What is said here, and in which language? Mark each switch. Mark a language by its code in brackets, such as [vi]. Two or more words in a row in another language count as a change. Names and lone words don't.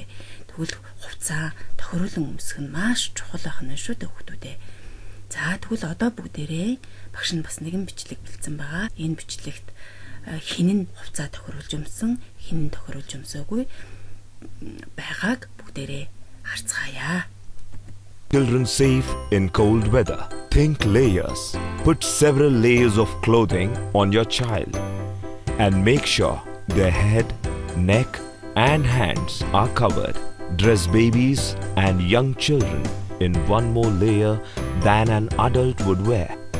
[mn] Тэгвэл хувцас тохируулан өмсөх нь маш чухал байх нь шүү дээ хүүхдүүдээ. За тэгвэл одоо бүгдээрээ багш нь бас нэгэн бичлэг бэлдсэн байгаа. Энэ бичлэгт хин нь хувцас тохируулж өмсөн, хин нь тохируулж өмсөөгүй байгааг бүгдээрээ харцгаая. [en] Children safe in cold weather. Think layers. Put several layers of clothing on your child and make sure their head, neck and hands are covered. Dress babies and young children in one more layer than an adult would wear.